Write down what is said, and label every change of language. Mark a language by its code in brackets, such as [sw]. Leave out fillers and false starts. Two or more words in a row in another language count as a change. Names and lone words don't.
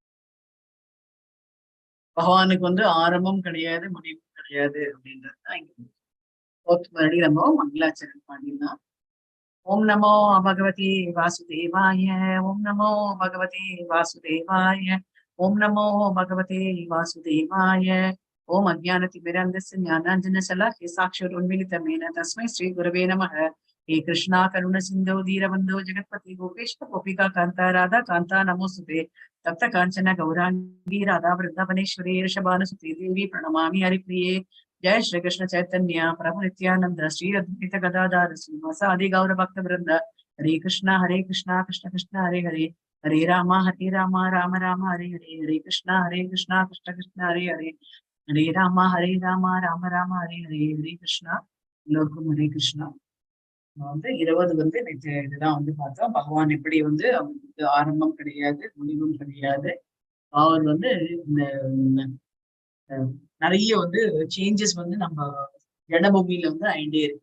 [ta] பகவானுக்கு வந்து ஆரம்பம் கிடையாது முடிவும் கிடையாது அப்படின்றது தான் இங்க மறுபடி நம்ம மங்களாச்சரணம் பாடினா. [sa] ॐ नमो भगवते वासुदेवाय. ॐ नमो भगवते वासुदेवाय। ॐ नमो भगवते वासुदेवाय. ॐ अज्ञानतिमिरान्धस्य ज्ञानाञ्जनशलाकया चक्षुरुन्मीलितं येन तस्मै श्री गुरवे नमः. हे कृष्णा करुण सिंधु दीनबंधो जगत्पति गोपेश्वर गोपिका कांता राधा कांता नमोस्तुते. तप्त कांचन गौरांगी राधा वृंदावनेश्वरी ऋषभानुसुते देवी प्रणमामि हरिप्रिये. जय श्री कृष्ण चैतन्य प्रभु नित्यानंद श्री अद्वैत गदाधर श्रीवासादि गौर भक्त वृंद. हरे कृष्णा कृष्ण कृष्ण हरे हरे. हरे राम राम राम हरे हरे. हरे कृष्णा कृष्ण कृष्ण हरे हरे. हरे राम राम हरे हरे. हरे कृष्णा. [ta] எல்லோருக்கும் [sa] हरे कृष्ण. [ta] வந்து 20 வந்து இதுதான் வந்து பார்த்தோம். பகவான் எப்படி வந்து அவருக்கு ஆரம்பம் கிடையாது முடிவும் கிடையாது. அவர் வந்து இந்த நிறைய வந்து சேஞ்சஸ் வந்து நம்ம ஜடபூமியில வந்து ஆயிட்டே இருக்கு.